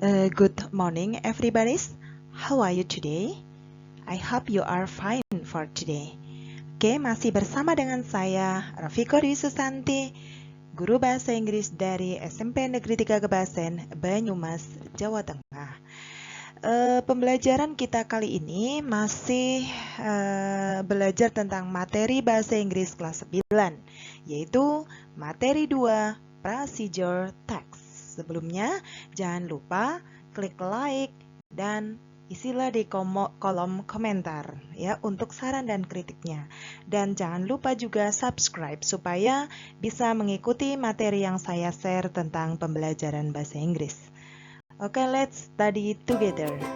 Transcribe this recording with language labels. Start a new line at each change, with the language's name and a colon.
English: Good morning, everybody. How are you today? I hope you are fine for today.
Indonesian: Oke, masih bersama dengan saya, Rafiko Dwi Susanti, guru bahasa Inggris dari SMP Negeri 3 Gebasen, Banyumas, Jawa Tengah. Pembelajaran kita kali ini masih belajar tentang materi bahasa Inggris kelas 9, yaitu materi 2, procedure text. Sebelumnya, jangan lupa klik like dan isilah di kolom komentar ya untuk saran dan kritiknya. Dan jangan lupa juga subscribe supaya bisa mengikuti materi yang saya share tentang pembelajaran bahasa Inggris.
English: Okay, let's study together.